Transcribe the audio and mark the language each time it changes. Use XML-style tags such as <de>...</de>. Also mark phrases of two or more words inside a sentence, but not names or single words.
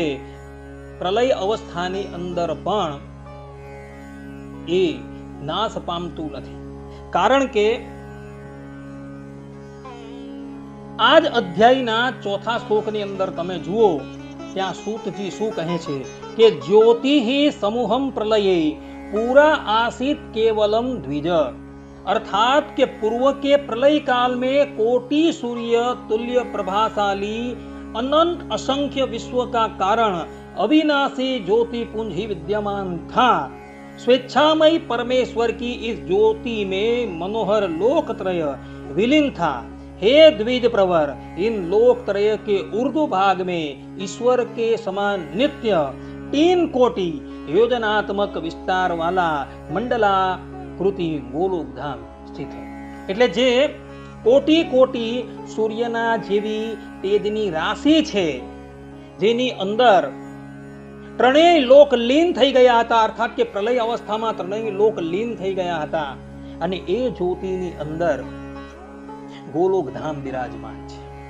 <gu>પ્રલય અવસ્થાની અંદર પણ એ નાશ પામતું નથી। કારણ કે આ જ અધ્યાયના 4થા શ્લોકની અંદર તમે જુઓ ત્યાં સૂતજી શું કહે છે કે જ્યોતિ</gu> <sa>ही समूहम प्रलये पूरा आसित केवलम द्विज।</sa> <hi>अर्थात के पूर्व के प्रलय काल में कोटि सूर्य तुल्य प्रभाशाली अनंत असंख्य विश्व का कारण अविनाशी ज्योति पुंज ही विद्यमान था। स्वेच्छामय परमेश्वर की इस ज्योति में मनोहर लोकत्रय विलीन था। हे द्विज प्रवर, इन लोकत्रय के ऊर्ध्व भाग में ईश्वर के समान नित्य 3 कोटि योजनात्मक विस्तार वाला मंडलाकृति गोलोक धाम स्थित है।</hi> <gu>એટલે જે કોટી કોટી સૂર્યના જેવી તેજની રાશિ છે જેની અંદર ત્રણેય લોક લીન થઈ ગયા હતા। અર્થાત કે પ્રલય અવસ્થામાં ત્રણેય લોક લીન થઈ ગયા હતા અને એ જ્યોતિની અંદર ગોલોક ધામ બિરાજમાન છે।</gu>